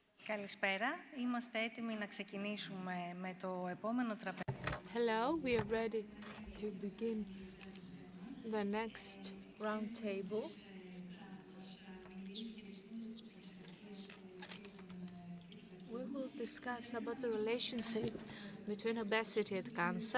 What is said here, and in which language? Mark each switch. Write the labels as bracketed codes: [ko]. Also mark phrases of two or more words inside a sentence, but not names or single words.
[el] Καλησπέρα. Είμαστε έτοιμοι να ξεκινήσουμε με το επόμενο τραπέζι. [en] Hello, we are ready to begin the next round table. We will discuss about the relationship between obesity and cancer.